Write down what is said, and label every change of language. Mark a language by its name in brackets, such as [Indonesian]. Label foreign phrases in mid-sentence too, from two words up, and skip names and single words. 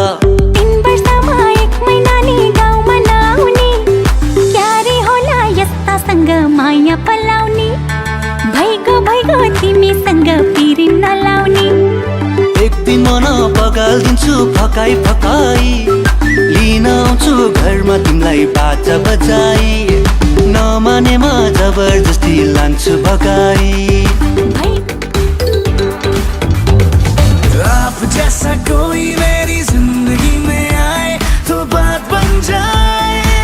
[Nepali] 3 वर्षमा 1 महिना नि गाउँमा नआउने क्यारे होला यस्तासँग माया पलाउने भइगो तिमीसँग पिरिम नलाउने एक दिन मन बगाल्दिन्छु फकाई फकाई लिन आउँछु घरमा तिमीलाई बाजा बजाई नमानेमा जबरजस्ती लान्छु भगाई [Hindi] आप जैसा कोई मेरी जिंदगी में आए तो बात बन जाए